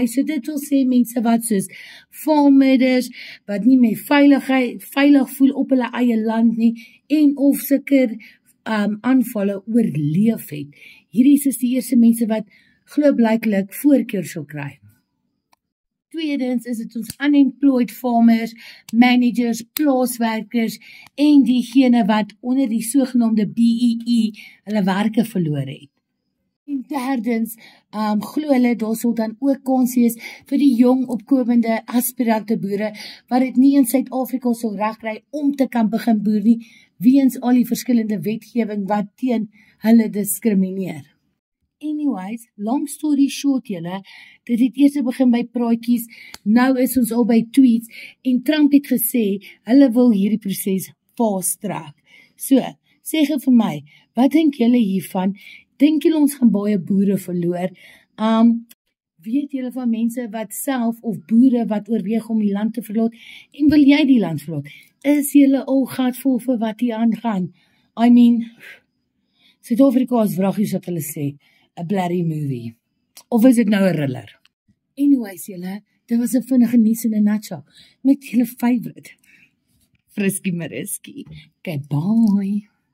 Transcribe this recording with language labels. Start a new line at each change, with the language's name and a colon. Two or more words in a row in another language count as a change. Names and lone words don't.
Afrikaans: So dit wil sê mense wat soos farmers wat nie meer veilig voel op hulle eie land nie en of sulke aanvalle oorleef het. Hierdie is die eerste mense wat glo blyklik voorkeur sal kry. Tweedens is dit ons
English: unemployed farmers, managers,
Afrikaans: plaaswerkers en diegene wat onder die sogenaamde BEE hulle werke verloor het. En derdens, glo hulle daar sal dan ook kans wees vir die jong opkomende aspirante boere wat dit nie in Suid-Afrika sal regkry om te kan begin boer nie, weens al die verskillende wetgewing wat teen hulle diskrimineer.
English: Anyways, long story short
Afrikaans: julle, dit het eers begin by praatjies, nou is ons al by tweets, en Trump het gesê, hulle wil hierdie proses
English: fast track.
Afrikaans: So, sê gou vir my, wat dink julle hiervan? Dink julle ons gaan baie boere verloor? Weet julle van mense wat self of boere wat oorweeg om die land te verlaat en wil jy die land verlaat? Is julle al gatvol vir wat hier aangaan?
English: I mean,
Afrikaans: Suid-Afrika's vragies wat hulle sê,
English: a bloody movie.
Afrikaans: Of is dit nou 'n thriller? Anyways julle, dit was 'n vinnige nuus in 'n nutshell met julle favourite Friskie Mariski. Okay, bye.